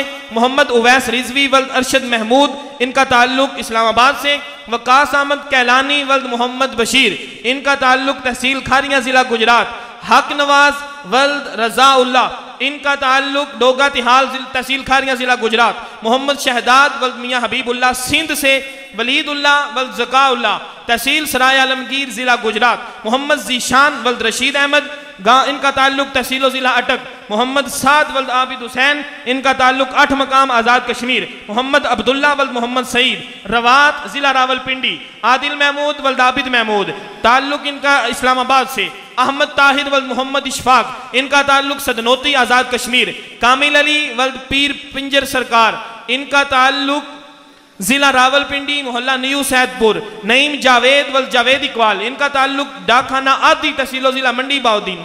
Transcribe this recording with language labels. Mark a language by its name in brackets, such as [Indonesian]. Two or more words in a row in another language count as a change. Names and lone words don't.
[Urdu] محمد اویس رضوی ولد ارشد محمود، ان کا تعلق اسلام آباد سے. وقاص احمد کیلانی ولد محمد بشیر، ان کا تعلق تحصیل کھاریاں، ضلع گجرات. حق نواز ولد رضاء اللہ، ان کا تعلق ڈوگا تہال، تحصیل کھاریاں، ضلع گجرات. محمد شہداد ولد میاں حبیب اللہ، سندھ سے. ولید اللہ ولد ذکاء اللہ، تحصیل سرائے عالمگیر، ضلع گجرات. محمد ذیشان ولد رشید احمد، ان کا تعلق تحصیل ضلع اٹک. محمد سعد ولد عابد حسین، ان کا تعلق 8 مقام آزاد کشمیر. محمد عبداللہ ولد محمد سعید، رواٹ ضلع راولپنڈی. عادل محمود ولد عابد محمود, تعلق ان کا اسلام آباد سے. احمد طاہر ولد محمد اشفاق، ان کا تعلق سدنوتی آزاد کشمیر. کامل علی ولد پیر پنجر سرکار، ان کا تعلق ضلع راولپنڈی محلہ نیو سیدپور. نعیم جاوید ولد جاوید اقبال، ان کا تعلق ڈاکخانہ آدی تحصیل ضلع منڈی بہاؤالدین.